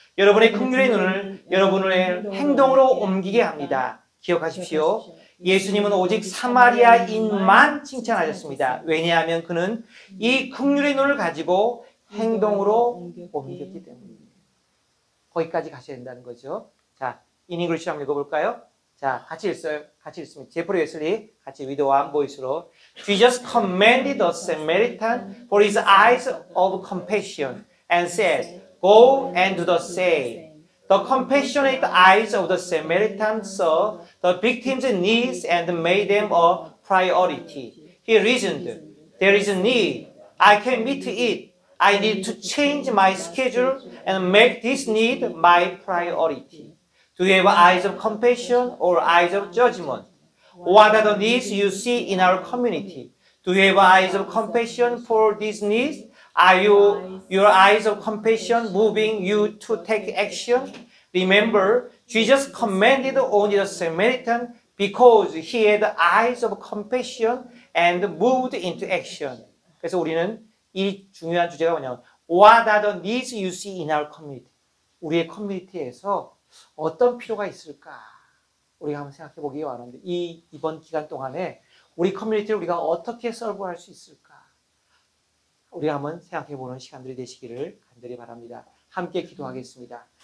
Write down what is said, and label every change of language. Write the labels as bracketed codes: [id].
[ko] 여러분의 긍휼의 눈을 여러분의 행동으로 옮기게 합니다. 기억하십시오. 예수님은 오직 사마리아인만 칭찬하셨습니다. 왜냐하면 그는 이 긍휼의 눈을 가지고 행동으로 옮겼기 때문입니다. 거기까지 가셔야 된다는 거죠. 자, 인잉글리시로 한번 읽어볼까요? 자, 같이 읽어요. 같이 읽습니다. 제프리 웨슬리 같이 위도와 한 보이스로 [en] Jesus commanded the Samaritan for his eyes of compassion and said, Go and do the same. The compassionate eyes of the Samaritan saw the victim's needs and made them a priority. He reasoned, there is a need. I can meet it. I need to change my schedule and make this need my priority. Do you have eyes of compassion or eyes of judgment? What are the needs you see in our community? Do you have eyes of compassion for these needs? Are your eyes of compassion moving you to take action? Remember, Jesus commended only the Samaritan because he had eyes of compassion and moved into action. [ko] 그래서 우리는 이 중요한 주제가 뭐냐면 [en] What are the needs you see in our community? [ko] 우리의 커뮤니티에서 어떤 필요가 있을까? 우리가 한번 생각해 보기 바랍니다. 이번 기간 동안에 우리 커뮤니티를 우리가 어떻게 서브할 수 있을까? 우리가 한번 생각해 보는 시간들이 되시기를 간절히 바랍니다. 함께 기도하겠습니다.